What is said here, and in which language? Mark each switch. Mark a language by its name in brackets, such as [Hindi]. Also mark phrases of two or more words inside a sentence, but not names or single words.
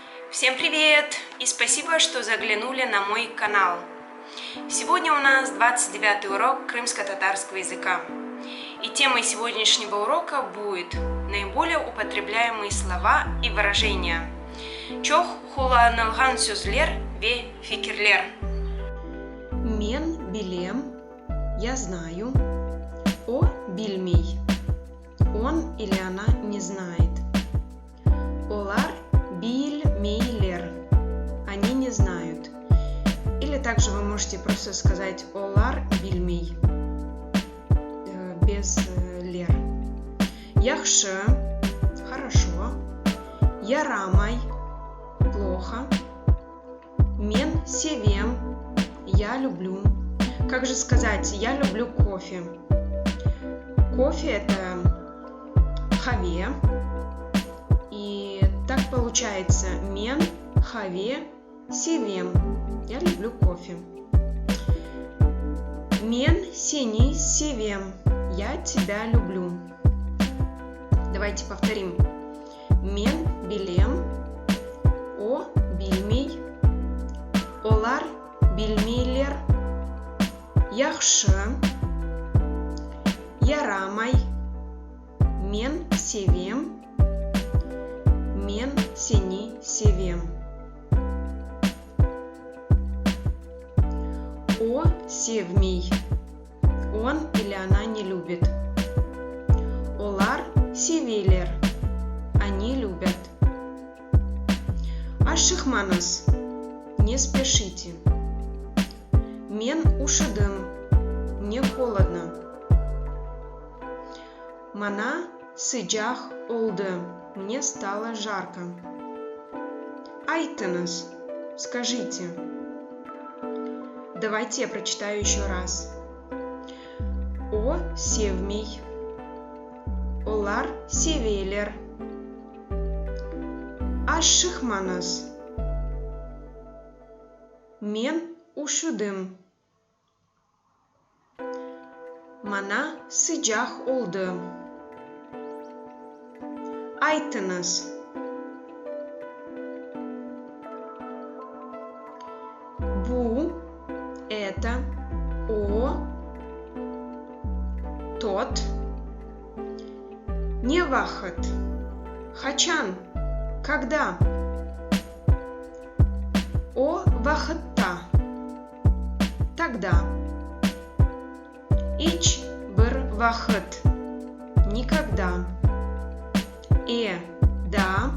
[Russian] Всем привет и спасибо, что заглянули на мой канал. Сегодня у нас 29-й урок крымско-татарского языка. И темой сегодняшнего урока будет наиболее употребляемые слова и выражения. [Crimean Tatar] Чох хуланылган сөзлер ве фикирлер. Мен билем, [Russian] я знаю. [Crimean Tatar] О билмей, [Russian] он или она не знает. [Crimean Tatar] Олар билмейлер, [Russian] они не знают. Или также вы можете просто сказать [Crimean Tatar] олар билмей, [Russian] без лер. [Crimean Tatar] Яхше, хорошо. Ярамай, плохо. Мен севем, [Russian] я люблю. Как же сказать я люблю кофе? Кофе это хаве. И так получается [Crimean Tatar] мен хаве севем. [Russian] Я люблю кофе. [Crimean Tatar] Мен сени севем. [Russian] Я тебя люблю. Давайте повторим. [Crimean Tatar] Мен билем. О билмей. Олар билмейлер. Яхшы. Ярамай. Мен севем. Мен сени севем. О севмей. [Russian] Он или она не любит. [Crimean Tatar] Олар севелер. [Russian] Они любят. Ашихманас. Не спешите. [Crimean Tatar] Мен ушыдым. [Russian] Мне холодно. [Crimean Tatar] Мана сыджах олды. [Russian] Мне стало жарко. Айтыныз. Скажите. Давайте я прочитаю еще раз. [Crimean Tatar] О севмей. Олар севелер. Ашшихманас. Мен ушудым. Мана сыджах олды. Айтыныз. [Russian] Бу это, о тот, [Crimean Tatar] не вахат, хачан, когда, о вахатта, тогда, ич бір вахат, [Russian] никогда, да.